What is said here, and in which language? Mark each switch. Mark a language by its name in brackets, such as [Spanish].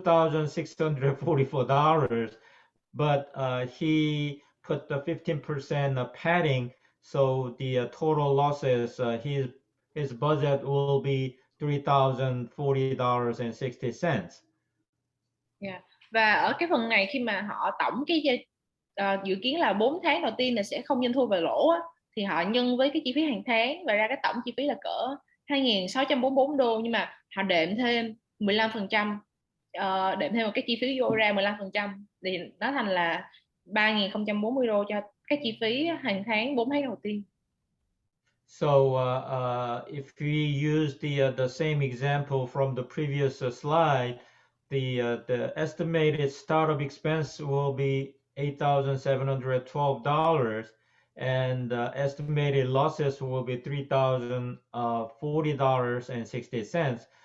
[English] $2,644, but he put the 15% padding, so the total losses, his budget will be $3,040.60. Yeah. [Vietnamese] Và ở cái phần này khi mà họ tổng cái dự kiến là 4 tháng đầu tiên là sẽ không doanh thu về lỗ á, thì họ nhân với cái chi phí hàng tháng và ra cái tổng chi phí là cỡ 2.644 đô, nhưng mà họ đệm thêm 15%, đệm thêm một cái chi phí vô ra 15%, thì nó thành là 3.040 đô cho cái chi phí hàng tháng 4 tháng đầu tiên. [English] So if we use the same example from the previous slide, the estimated startup expense will be $8,712, and estimated losses will be $3,040.60.